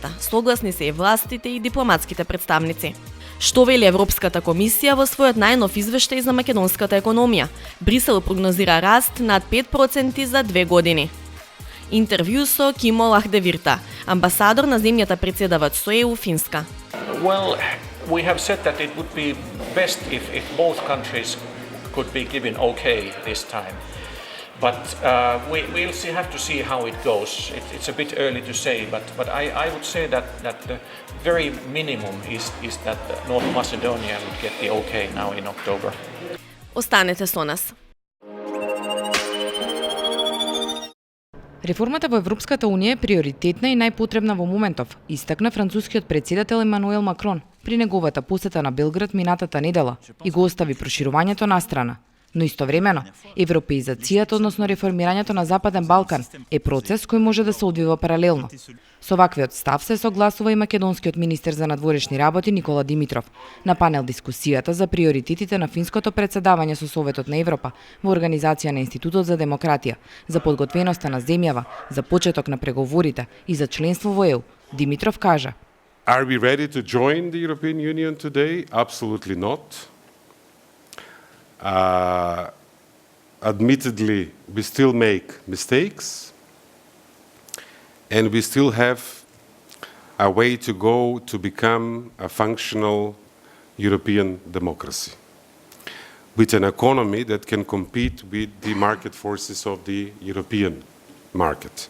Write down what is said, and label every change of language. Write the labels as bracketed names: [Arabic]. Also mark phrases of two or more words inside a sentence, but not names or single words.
[Macedonian] Согласни се и властите и дипломатските представници. Што вели Европската комисија во својот најнов извештај за македонската економија? Брисел прогнозира раст над 5% за 2 години. Интервју со Кимо Лахдевирта, амбасадор на земјата председаваат со ЕУ Финска. [English] We have said that it would be best if both countries could be given okay this time. But we'll have to see how it goes. It's a bit early to say, but I would say that the very minimum is that North Macedonia would get the okay now in October. [Macedonian] Останете со нас. Реформата во Европската унија е приоритетна и најпотребна во моментов, истакна францускиот претседател Емануел Макрон при неговата посета на Белград минатата недела и го остави проширувањето на страна. Но истовремено, европеизацијата, односно реформирањето на Западен Балкан, е процес кој може да се одвива паралелно. Со ваквиот став се согласува и македонскиот министер за надворешни работи Никола Димитров на панел дискусијата за приоритетите на финското председавање со Советот на Европа во организација на Институтот за демократија, за подготвеноста на земјава, за почеток на преговорите и за членство во ЕУ. Димитров кажа: [English] Are we ready to join the European Union today? Absolutely not. Admittedly, we still make mistakes, and we still have a way to go to become a functional European democracy, with an economy that can compete with the market forces of the European market.